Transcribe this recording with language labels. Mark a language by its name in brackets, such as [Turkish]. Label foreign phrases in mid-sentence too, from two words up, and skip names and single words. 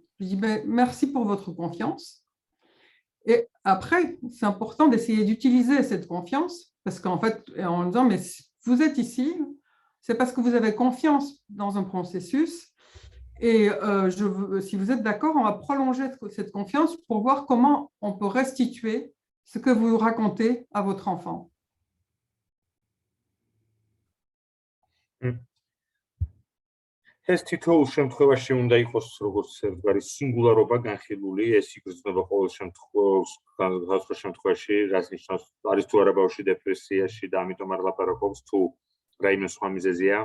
[French] Je dis merci pour votre confiance. Et après, c'est important d'essayer d'utiliser cette confiance, parce qu'en fait, en disant, mais vous êtes ici, c'est parce que vous avez confiance dans un processus. Et si vous êtes d'accord, on va prolonger cette confiance pour voir comment on peut restituer ce que vous racontez à votre enfant. [Georgian] ეს თითოეულ შემთხვევაში უნდა იყოს როგორც არის სინგულარობა განხილული, ეს იგრძნობა ყოველ შემთხვევაში, რაც ნიშნავს არის თუ არა ბავშვი დეპრესიაში და ამიტომ არ ლაპარაკობს, თუ რაიმე სხვა მიზეზია.